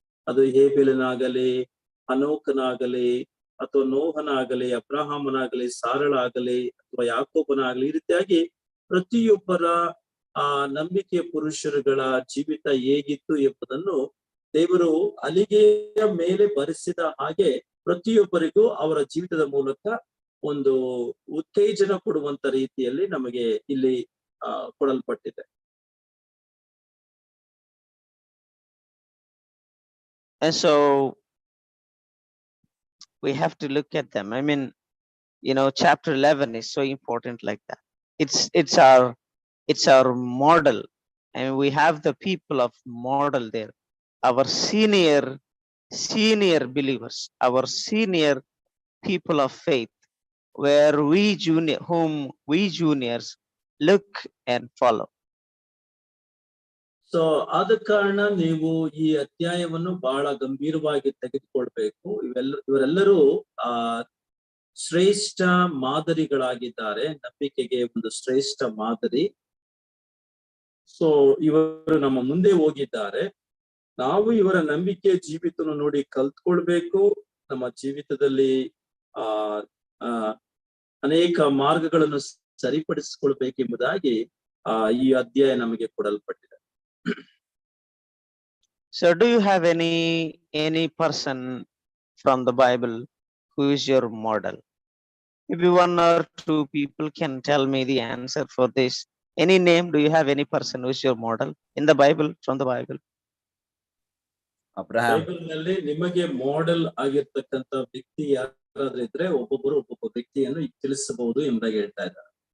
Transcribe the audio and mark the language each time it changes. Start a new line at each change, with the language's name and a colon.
Kannada: ಅದು ಹೇಬೆಲನಾಗಲಿ, ಹನೋಕನಾಗಲಿ, ಅಥವಾ ನೋಹನಾಗಲಿ, ಅಬ್ರಹಾಮನಾಗಲಿ, ಸಾರಳಾಗಲಿ, ಅಥವಾ ಯಾಕೋಬನಾಗಲಿ, ಈ ರೀತಿಯಾಗಿ ಪ್ರತಿಯೊಬ್ಬರ ನಂಬಿಕೆಯ ಪುರುಷರುಗಳ ಜೀವಿತ ಹೇಗಿತ್ತು ಎಂಬುದನ್ನು ದೇವರು ಹಲಿಗೆಯ ಮೇಲೆ ಬರೆಸಿದ ಹಾಗೆ ಪ್ರತಿಯೊಬ್ಬರಿಗೂ ಅವರ ಜೀವಿತದ ಮೂಲಕ ಒಂದು ಉತ್ತೇಜನ ಕೊಡುವಂತ ರೀತಿಯಲ್ಲಿ ನಮಗೆ ಇಲ್ಲಿ ಕೊಡಲ್ಪಟ್ಟಿದೆ.
English: And so we have to look at them. I mean, chapter 11 is so important like that. It's our model, and we have the people of model there, our senior believers, our senior people of faith, where whom we juniors look and follow.
Kannada: So ಆದ ಕಾರಣ ನೀವು ಈ ಅಧ್ಯಾಯವನ್ನು ಬಹಳ ಗಂಭೀರವಾಗಿ ತೆಗೆದುಕೊಳ್ಬೇಕು. ಇವರೆಲ್ಲರೂ ಶ್ರೇಷ್ಠ ಮಾದರಿಗಳಾಗಿದ್ದಾರೆ, ನಂಬಿಕೆಗೆ ಒಂದು ಶ್ರೇಷ್ಠ ಮಾದರಿ. ಸೊ ಇವರು ನಮ್ಮ ಮುಂದೆ ಹೋಗಿದ್ದಾರೆ. ನಾವು ಇವರ ನಂಬಿಕೆ ಜೀವಿತವನ್ನು ನೋಡಿ ಕಲ್ತ್ಕೊಳ್ಬೇಕು. ನಮ್ಮ ಜೀವಿತದಲ್ಲಿ ಅನೇಕ ಮಾರ್ಗಗಳನ್ನು ಸರಿಪಡಿಸಿಕೊಳ್ಬೇಕೆಂಬುದಾಗಿ ಈ ಅಧ್ಯಾಯ ನಮಗೆ ಕೊಡಲ್ಪಟ್ಟಿದೆ.
English: So do you have any person from the Bible who is your model? Maybe one or two people can tell me the answer for this. Any name? Do you have any person who is your model in the Bible, from the Bible? Abraham.
Kannada: ಬೈಬಲ್ನಲ್ಲಿ ನಿಮಗೆ model ಆಗಿರ್ತಕ್ಕಂಥ ವ್ಯಕ್ತಿ ಯಾರಾದ್ರೂ ಇದ್ರೆ ಒಬ್ಬೊಬ್ಬ ವ್ಯಕ್ತಿಯನ್ನು ತಿಳಿಸಬಹುದು ಎಂಬುದಾಗಿ ಹೇಳ್ತಾ ಇದ್ದಾರೆ.